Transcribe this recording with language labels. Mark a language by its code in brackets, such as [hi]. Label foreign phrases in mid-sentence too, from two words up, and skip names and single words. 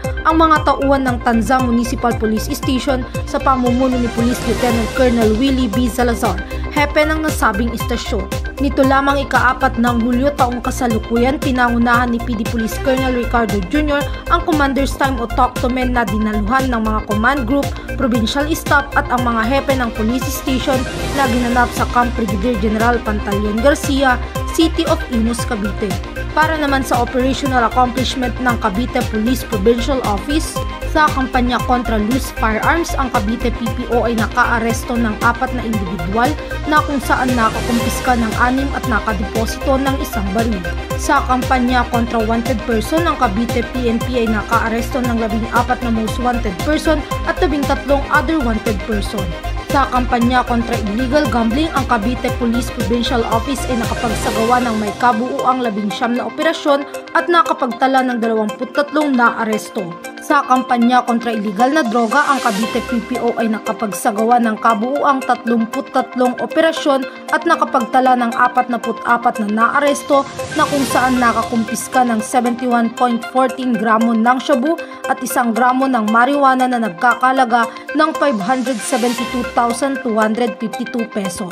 [tl] ang mga tauhan ng Tanza Municipal Police Station sa pamumuno ni Police Lieutenant Colonel Willie B. Salazar, hepe ng nasabing istasyon. Nito lamang ika-4 ng Hulyo taong kasalukuyan, pinangunahan ni PD Police Colonel Ricardo Jr. ang Commander's Time o Talk to Men na dinaluhan ng mga [en] command group, provincial staff [tl] at ang mga hepe ng police station na ginanap sa Camp Brigadier General Pantaleon Garcia, City of Imus, Cavite. Para naman sa [en] operational accomplishment [tl] ng Cavite Police Provincial Office, sa kampanya kontra [en] loose firearms, [tl] ang Cavite PPO ay nakaaresto ng 4 na individual na kung saan nakakumpiska ng 6 at nakadeposito ng 1 baril. Sa kampanya kontra [en] wanted person, [tl] ang Cavite PNP ay nakaaresto ng 14 na [en] most wanted person [tl] at 13 [en] other wanted person. [tl] Sa kampanya kontra [en] illegal gambling, [tl] ang Cavite Police Provincial Office ay nakapagsagawa ng may kabuuang 19 na operasyon at nakapagtala ng 23 na aresto. Sa kampanya kontra illegal na droga, ang Cavite PPO ay nakapagsagawa ng kabuuang 33 operasyon at nakapagtala ng 44 na naaresto na kung saan nakakumpiska ng 71.14 gramo ng shabu at 1 gramo ng marijuana na nagkakalaga ng 572,252 pesos.